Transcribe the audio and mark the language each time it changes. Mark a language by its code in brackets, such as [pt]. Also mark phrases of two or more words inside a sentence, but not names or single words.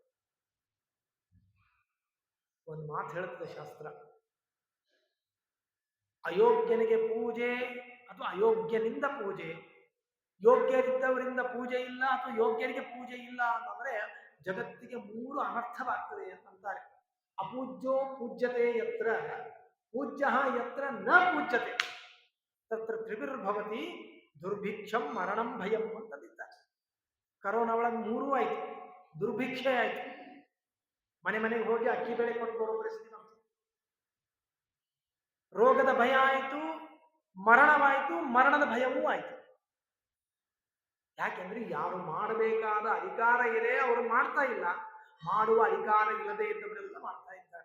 [kn] ಒಂದು ಮಾತು ಹೇಳುತ್ತದೆ ಶಾಸ್ತ್ರ, ಅಯೋಗ್ಯನಿಗೆ ಪೂಜೆ ಅಥವಾ ಅಯೋಗ್ಯನಿಂದ ಪೂಜೆ, ಯೋಗ್ಯರಿದ್ದವರಿಂದ ಪೂಜೆ ಇಲ್ಲ ಅಥವಾ ಯೋಗ್ಯರಿಗೆ ಪೂಜೆ ಇಲ್ಲ ಅಂತಂದ್ರೆ ಜಗತ್ತಿಗೆ 3 ಅನರ್ಥವಾಗ್ತದೆ ಅಂತಾರೆ. [sa] ಅಪೂಜ್ಯೋ ಪೂಜ್ಯತೆ ಯತ್ರ ಪೂಜ್ಯ ಯತ್ರ ನ ಪೂಜ್ಯತೆ ತತ್ರ ತ್ರಿವಿರ್ಭವತಿ ದುರ್ಭಿಕ್ಷಂ ಮರಣಂ ಭಯಂ ಅಂತಂದಿದ್ದಾರೆ. [kn] ಕರೋನಾ ಒಳಗೆ 3 ಆಯ್ತು. ದುರ್ಭಿಕ್ಷೆ ಆಯ್ತು, ಮನೆಗೆ ಹೋಗಿ ಅಕ್ಕಿ ಬೆಳೆ ಕೊಟ್ಟು ಬರೋ ಪರಿಸ್ಥಿತಿ ಬಂತು. ರೋಗದ ಭಯ ಆಯಿತು, ಮರಣವಾಯಿತು, ಮರಣದ ಭಯವೂ ಆಯಿತು. ಯಾಕೆಂದ್ರೆ ಯಾರು ಮಾಡಬೇಕಾದ ಅಧಿಕಾರ ಇದೆ ಅವರು ಮಾಡ್ತಾ ಇಲ್ಲ, ಮಾಡುವ ಅಧಿಕಾರ ಇಲ್ಲದೆ ಇದ್ದವರೆಲ್ಲ ಮಾಡ್ತಾ ಇದ್ದಾರೆ.